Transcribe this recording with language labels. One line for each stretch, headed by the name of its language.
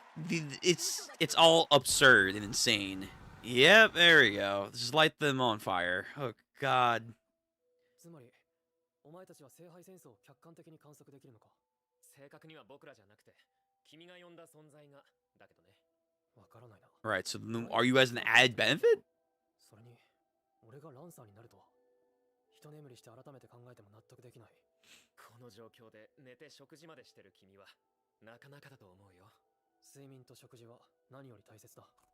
English: It's all absurd and insane. Yep, there we go. Just light them on fire. Oh, God.
Japanese: つまり、お前たちは聖杯戦争を客観的に観測できるのか。正確には僕らじゃなくて、君が呼んだ存在が、だけどね。わからないな。
English: Right, so are you as an added benefit?
Japanese: それに、俺がランサーになるとは、一眠りして改めて考えても納得できない。この状況で寝て食事までしてる君は、なかなかだと思うよ。睡眠と食事は何より大切だ。